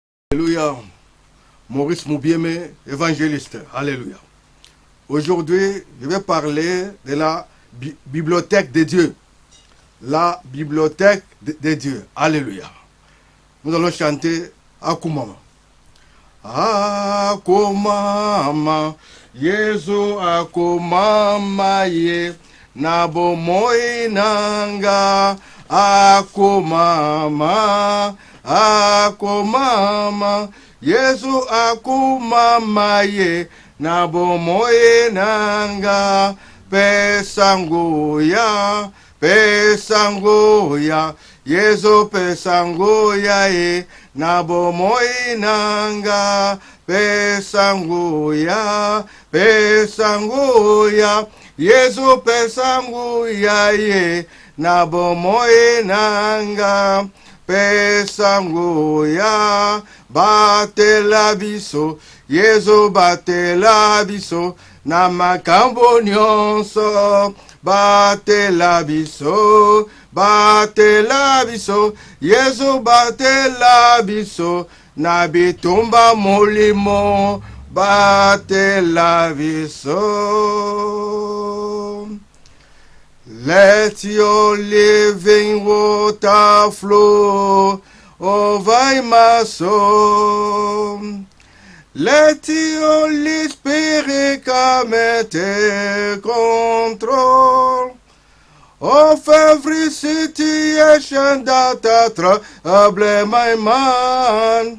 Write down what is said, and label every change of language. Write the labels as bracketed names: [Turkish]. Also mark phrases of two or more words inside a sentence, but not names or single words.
[French] Alléluia. Maurice Moubieme, évangéliste. Alléluia. Aujourd'hui, je vais parler de la bibliothèque de Dieu. La bibliothèque de Dieu. Alléluia. Nous allons chanter Akumama. [Lingala] Akumama, Yesu akumama ye, nabo moinanga. Akumama, akumama, Yesu akumama ye, nabo moinanga. Pesangoya, pesangoya, Yesu pesangoya ye, nabo moinanga. Pesangoya, pesangoya, Yesu pesangoya ye, nabo moinanga. Pesangoya, bate la biso, Yesu bate la biso, na makambo nyonso. Bate la biso, Yesu bate la biso, na bitumba molimo, bate la biso. [English] Let your living water flow over my soul. Let your Holy Spirit come and take control of every situation that trouble my mind.